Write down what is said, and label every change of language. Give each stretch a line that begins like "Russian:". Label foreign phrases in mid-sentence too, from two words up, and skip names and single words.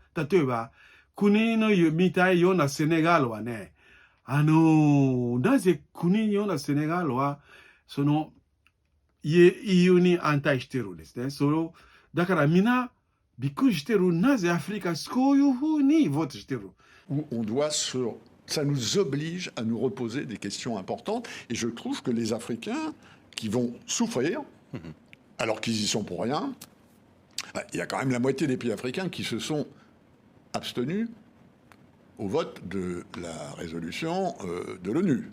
Japanese: 例えば、国のみたいようなセネガルはね、なぜ国のようなセネガルは、その、EU に反対してるんですね。だからみんな、びっくりしてる。なぜアフリカこういうふうにボートしてる。
French: Ça nous oblige à nous reposer des questions importantes. Et je trouve que les Africains qui vont souffrir, alors qu'ils y sont pour rien, il y a quand même la moitié des pays africains qui se sont abstenus au vote de la résolution de l'ONU.